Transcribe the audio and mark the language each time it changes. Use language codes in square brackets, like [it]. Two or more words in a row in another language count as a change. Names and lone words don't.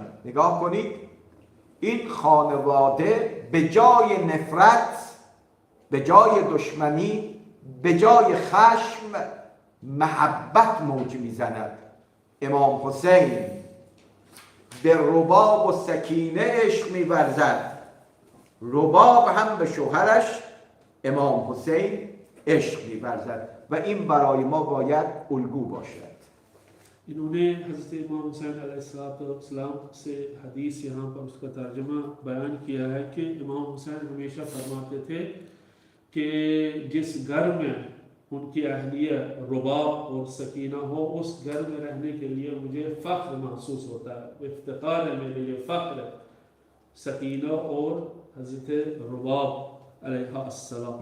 [fa] نگاه کنید این خانواده به جای نفرت به جای دشمنی به جای خشم محبت موج میزند. امام حسین به رباب و سکینه عشق می‌ورزد، رباب هم به شوهرش امام حسین عشق می‌ورزد و این برای ما باید الگو باشد. [hi] इन्होंने हज़रत इमाम हुसैन अलैहिस्सलाम से हदीस यहाँ पर उसका तर्जुमा बयान किया है कि इमाम हुसैन हमेशा फरमाते थे कि जिस घर में उनकी अहलिया रुबाब और सकीना हो, उस घर में रहने के लिए मुझे फ़ख्र महसूस होता है, इफ्तिखार है मेरे लिए, फ़ख्र है सकीना और हज़रत रुबाब अलैहिस्सलाम।